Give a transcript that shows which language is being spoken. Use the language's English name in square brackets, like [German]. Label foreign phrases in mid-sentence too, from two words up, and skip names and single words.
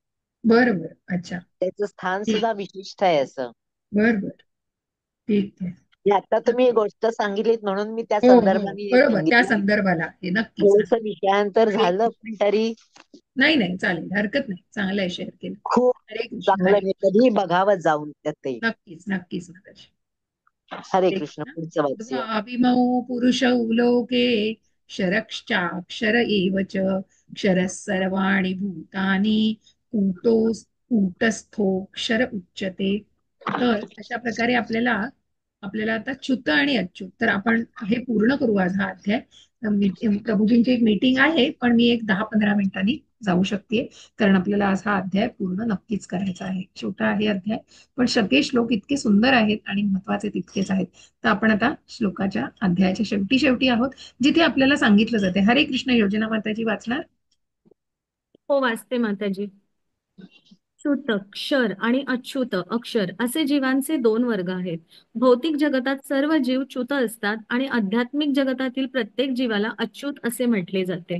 [Marathi] बरं बरं. अच्छा. त्याचं स्थान ठीक. सुद्धा विशिष्ट आहे असं. बरं बरं. ठीक आहे. हे आता तुम्ही ही नक्की. गोष्ट सांगितलीत म्हणून मी त्या हो हो. संदर्भाने हे बरोबर, त्या सांगितलं. संदर्भाला हे नक्कीच थोडस नक्की. विषयांतर हरे झालं, कृष्ण. पण तरी नाही नाही, चालेल, हरकत नाही, चांगलं आहे, शेअर केलं. खूप हरे कृष्ण चांगलं हरे. आहे. कधीही बघावं जाऊन ते. नक्कीच नक्कीच माताजी. हरे हरे कृष्ण. कृष्ण. पुढचं वाचूया. [Sanskrit] द्वाविमौ पुरुषौ लोके क्षरश्चाक्षर एव च क्षरः सर्वाणि भूतानि ऊटोस ऊटस्थोक्षर उच्यते. [Marathi] तर अशा प्रकारे आपल्याला आपल्याला आता च्युत आणि अच्युत, तर आपण हे पूर्ण करू आज हा अध्याय. प्रभूजींची एक मीटिंग आहे, पण मी एक 10-15 मिनिटांनी जाऊ शकते, कारण आपल्याला आज हा अध्याय पूर्ण नक्कीच करायचा आहे. छोटा आहे अध्याय, पण सगळे श्लोक इतके सुंदर आहेत आणि महत्वाचे तितकेच आहेत. तर आपण आता श्लोकाच्या अध्यायाच्या शेवटी शेवटी आहोत, जिथे आपल्याला सांगितलं जाते. हरे कृष्ण. योजना माताजी वाचणार? हो, वाचते माताजी. च्युत क्षर आणि अच्युत अक्षर असे जीवांचे दोन वर्ग आहेत. भौतिक जगतात सर्व जीव च्युत असतात आणि आध्यात्मिक जगतातील प्रत्येक जीवाला अच्युत असे म्हटले जाते.